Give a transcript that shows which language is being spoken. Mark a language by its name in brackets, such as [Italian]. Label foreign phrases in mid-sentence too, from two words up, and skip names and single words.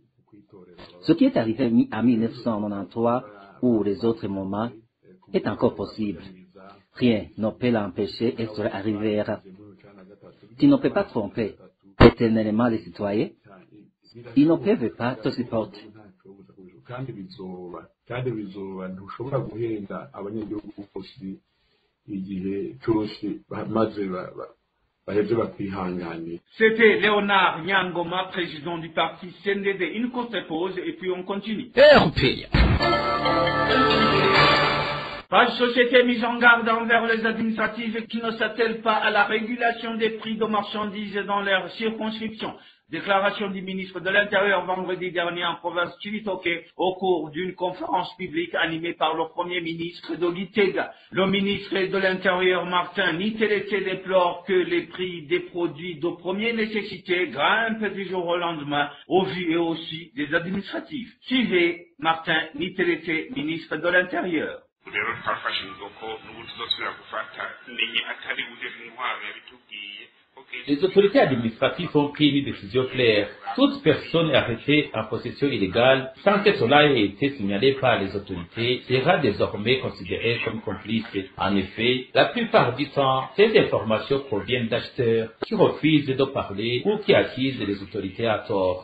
[French] Ce qui est arrivé en 1993 ou les autres moments est encore possible. Rien ne peut l'empêcher et cela arrivera. Tu ne peux pas tromper éternellement les citoyens. Ils ne peuvent pas te supporter. [Rundi] kandi bizoba ntushobora guhenda abanyagihugu bose igihe cyose maze baheze bakwihanganira. [French] C'était Léonard Nyangoma, président du parti CNDD. Une courte pause et puis on continue. Page société mise en garde envers les administratives qui ne s'attellent pas à la régulation des prix de marchandises dans leur circonscription. Déclaration du ministre de l'Intérieur vendredi dernier en province Chibitoke au cours d'une conférence publique animée par le Premier ministre de Gitega. Le ministre de l'Intérieur Martin Nitelete déplore que les prix des produits de première nécessité grimpent du jour au lendemain au vu et aussi des administratifs. Suivez Martin Nitelete, ministre de l'Intérieur. [Rundi] rero twafashe inzoko n'ubu tuzosubira gufata menye atari buje mu ntwaro yabitubwiye [French] Les autorités administratives ont pris une décision claire. Toute personne arrêtée en possession illégale, sans que cela ait été signalé par les autorités, sera désormais considérée comme complice. En effet, la plupart du temps, ces informations proviennent d'acheteurs qui refusent de parler ou qui accusent les autorités à tort.